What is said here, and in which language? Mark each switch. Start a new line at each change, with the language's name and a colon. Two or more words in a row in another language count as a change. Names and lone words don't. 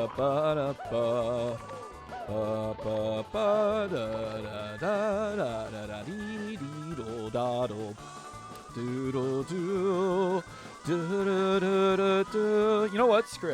English: ba da ba, ba ba ba da da da da da da dee dee do da do, doodle doo, do do do do do. You know what? Screw it.